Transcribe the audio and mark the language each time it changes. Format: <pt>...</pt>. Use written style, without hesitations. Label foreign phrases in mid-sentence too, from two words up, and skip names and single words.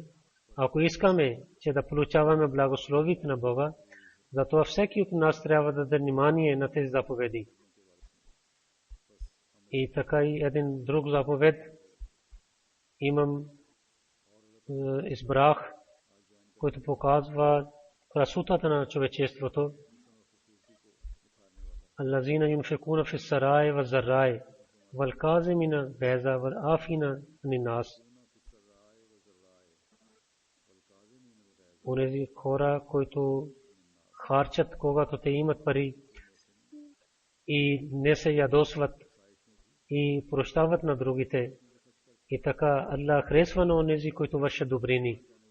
<bg>Ако искаме, че да получаваме благословите на Бога, затова всеки от нас трябва да даде внимание на тези заповеди. И така и един друг заповед избрах, който показва красотата на човечеството.</bg> <ar>الذين ينفقون في السراء والضراء والكاظمين الغيظ والعافين عن الناس.</ar> <bg>Онези хора, които харчат, когато те имат пари и не се ядосват и прощават на другите. И така Аллах харесва на онези, които вършат добрини.</bg>